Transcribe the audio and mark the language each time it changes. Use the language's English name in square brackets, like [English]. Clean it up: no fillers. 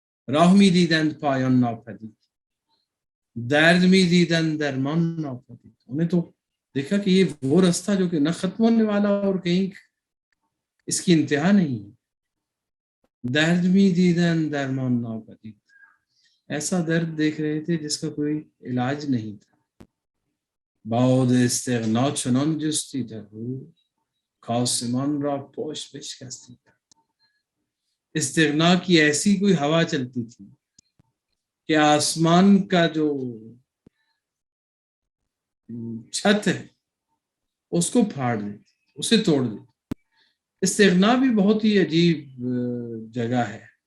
[Persian] راه میدیدند پایان ناپدید، درد میدیدند درمان ناپدید. [Urdu] انہیں تو دیکھا کہ یہ وہ راستہ جو کہ نہ ختم ہونے والا اور کہیں اس کی انتہا نہیں ہے. [Persian] درد میدیدند درمان ناپدید، [Urdu] ایسا درد دیکھ رہے تھے جس کا کوئی علاج نہیں تھا. [Persian] باد استغنا چنان جستی در رو، کاسمان را پشت بشکستی. [Urdu] استغنا کی ایسی کوئی ہوا چلتی تھی کہ آسمان کا جو چھت ہے اس کو پھاڑ دیتی، اسے توڑ دیتی. استغنا بھی بہت ہی عجیب جگہ ہے.